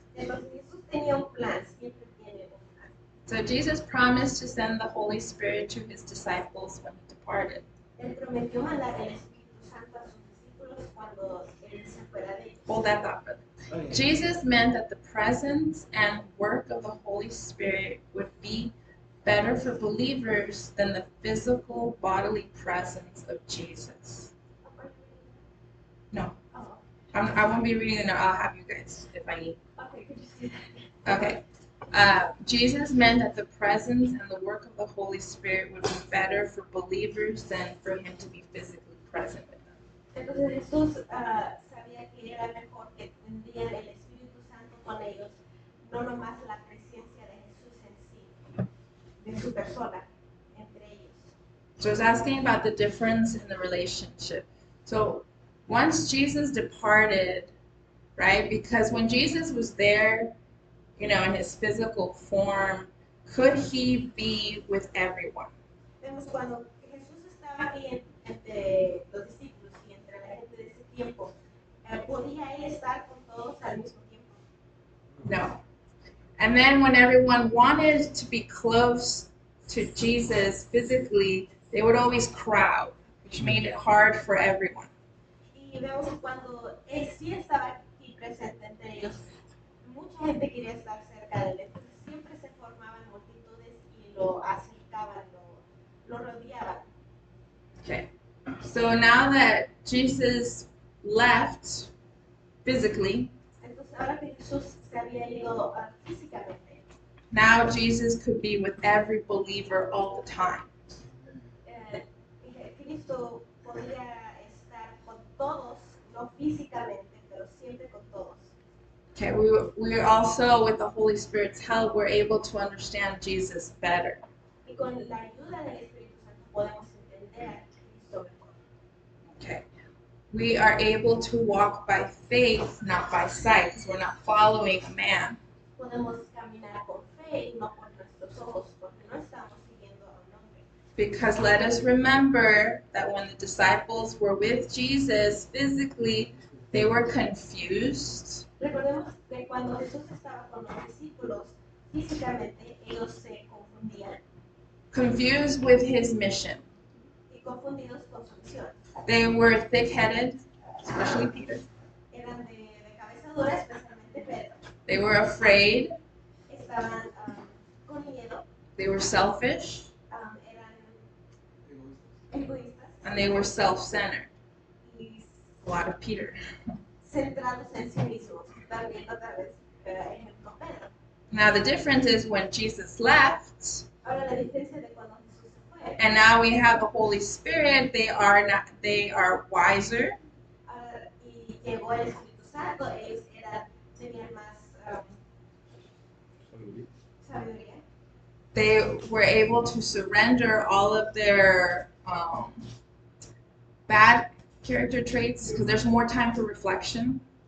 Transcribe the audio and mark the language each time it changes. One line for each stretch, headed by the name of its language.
Spanish: Entonces Jesús tenía un plan, siempre tiene un plan.
English: So Jesus promised to send the Holy Spirit to his disciples when he departed.
Spanish: Él prometió mandar el Espíritu Santo a sus discípulos cuando él se fuera de ellos.
English: Hold that thought, brother. Jesus meant that the presence and work of the Holy Spirit would be better for believers than the physical bodily presence of Jesus. No, Oh, I won't be reading it now. I'll have you guys if I need. okay, could you see that? Okay. Jesus meant that the presence and the work of the Holy Spirit would be better for believers than for him to be physically present with them.
Spanish: Entonces Jesús sabía que era mejor que tendrían el Espíritu Santo con ellos, no nomás la presencia de Jesús en sí, de su persona, entre ellos.
English: So I was asking about the difference in the relationship. So once Jesus departed, right, because when Jesus was there, in his physical form, could he be with everyone?
Spanish: Vemos cuando Jesús estaba aquí entre los discípulos y entre la gente de ese tiempo, ¿podía él estar con todos al mismo tiempo? No.
English: And then when everyone wanted to be close to Jesus physically, they would always crowd, which made it hard for everyone.
Spanish: Y vemos que cuando él sí estaba aquí presente entre ellos, mucha gente quería estar cerca de él, entonces siempre se formaban multitudes y lo acercaban, lo rodeaban.
English: Okay. So now that Jesus left physically,
Spanish: Entonces ahora que Jesús se había ido físicamente,
English: Now Jesus could be with every believer all the time.
Spanish: Cristo podía estar con todos, no físicamente, pero siempre con todos.
English: Okay, we also, with the Holy Spirit's help, we're able to understand Jesus better.
Spanish: Y con la ayuda del Espíritu Santo podemos entender a Cristo mejor.
English: Okay, we are able to walk by faith, not by sight, because we're not following a man.
Spanish: Podemos caminar con fe y no por nuestros ojos, porque no estamos siguiendo a un hombre.
English: Because let us remember that when the disciples were with Jesus physically, they were confused.
Spanish: Recordemos que cuando Jesús estaba con los discípulos, físicamente ellos se confundían
English: Confused with his mission.
Spanish: y confundidos con su misión.
English: They were thick-headed, especially Peter.
Spanish: Eran de cabeza dura, especialmente Pedro.
English: They were afraid.
Spanish: Estaban con miedo,
English: They were selfish.
Spanish: eran egoístas
English: And they were self-centered.
Spanish: y
English: A lot of Peter.
Spanish: centrados en sí mismos. También otra vez, ejemplo Pedro.
English: Now the difference is when Jesus left,
Spanish: Ahora la diferencia de cuando Jesús se fue,
English: and now we have the Holy Spirit, they are wiser.
Spanish: Y llegó el Espíritu Santo, ellos tenían más sabiduría.
English: They were able to surrender all of their bad character traits because there's more time for reflection.